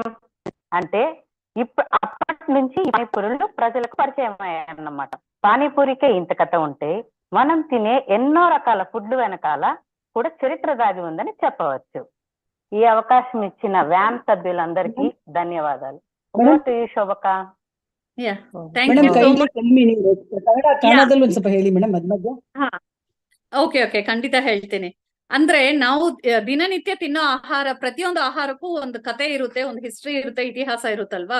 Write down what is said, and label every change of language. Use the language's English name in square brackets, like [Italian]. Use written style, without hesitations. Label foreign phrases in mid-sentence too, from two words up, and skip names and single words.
[Telugu] అంటే అప్పటి నుంచి పానీపూరీలు ప్రజలకు పరిచయం అయ్యాయన్నమాట. పానీపూరికే ఇంత కథ ఉంటే, మనం తినే ఎన్నో రకాల ఫుడ్ వెనకాల కూడా చరిత్ర దాగి ఉందని చెప్పవచ్చు. ఈ అవకాశం ఇచ్చిన వ్యామ్ సభ్యులందరికీ ధన్యవాదాలు. [Kannada] ಶೋಭಕ. ಓಕೆ, ಖಂಡಿತ ಹೇಳ್ತೀನಿ. ಅಂದ್ರೆ ನಾವು ದಿನನಿತ್ಯ ತಿನ್ನೋ ಆಹಾರ, ಪ್ರತಿಯೊಂದು ಆಹಾರಕ್ಕೂ ಒಂದು ಕತೆ ಇರುತ್ತೆ, ಒಂದು ಹಿಸ್ಟ್ರಿ ಇರುತ್ತೆ, ಇತಿಹಾಸ ಇರುತ್ತಲ್ವಾ.